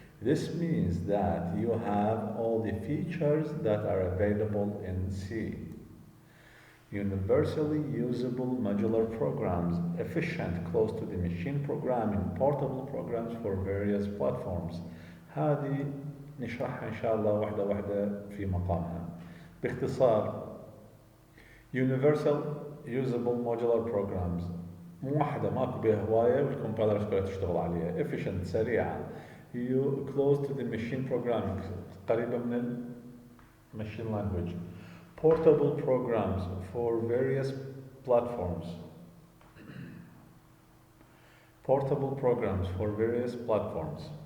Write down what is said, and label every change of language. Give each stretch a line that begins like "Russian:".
English: This means that you have all the features that are available in C. Universally usable modular programs, efficient close to the machine programming, portable programs for various platforms.
Arabic: هذه نشرحها إن شاء الله واحدة واحدة في مقامها. باختصار
English: Universal Usable Modular Programs
Arabic: مو واحدة ماكو بها هواية والكمبايلرز كلها تشتغل عليها.
English: Efficient
Arabic: سريعة.
English: Close to the machine programming
Arabic: قريبة من
English: machine language. Portable programs for various platforms. Portable programs for various platforms.